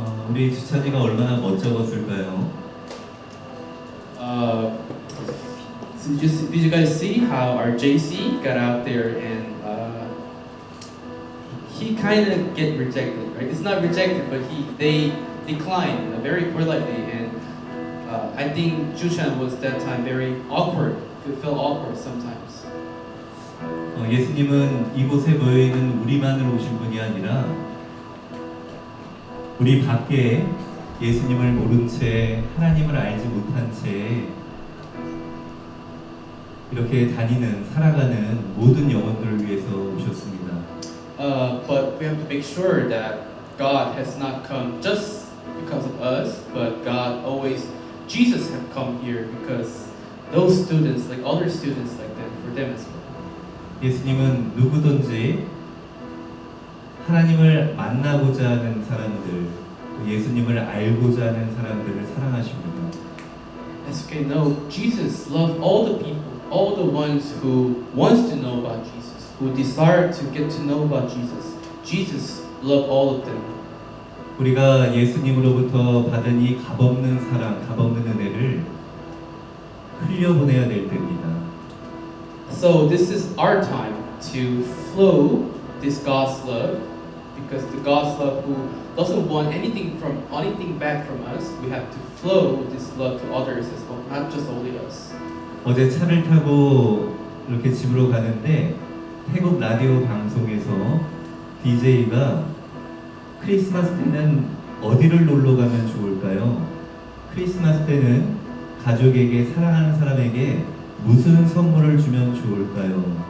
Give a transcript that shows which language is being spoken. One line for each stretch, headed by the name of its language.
Korean: 우리 주찬이가 얼마나 멋쩍었을까요?
English: So did you guys see how our JC got out there and he kind of get rejected, right? It's not rejected, but they declined very politely, and I think Jushan was that time very awkward. It felt awkward sometimes.
Korean: 예수님은 이곳에 모여있는 우리만을 오신 분이 아니라 우리 밖에 예수님을 모른 채 하나님을 알지 못한 채 이렇게 다니는 살아가는 모든 영혼들을 위해서 오셨습니다.
English: But we have to make sure that God has not come just because of us, but Jesus have come here because those students, like other students like them, for them as well.
Korean: 예수님은 누구든지 하나님을 만나고자 하는 사람들, 예수님을 알고자 하는 사람들을 사랑하십니다.
English: As you can know, Jesus loved all the people, all the ones who wants to know about Jesus, who desire to get to know about Jesus. Jesus loved all of them.
Korean: 우리가 예수님으로부터 받은 이 값없는 사랑, 값없는 은혜를 흘려보내야 될 때입니다.
English: So this is our time to flow this God's love, because the God's love who doesn't want anything back from us, we have to flow this love to others as well, not just only us.
Korean: 어제 차를 타고 이렇게 집으로 가는데 태국 라디오 방송에서 DJ가 크리스마스 때는 어디를 놀러 가면 좋을까요? 크리스마스 때는 가족에게 사랑하는 사람에게 무슨 선물을 주면 좋을까요?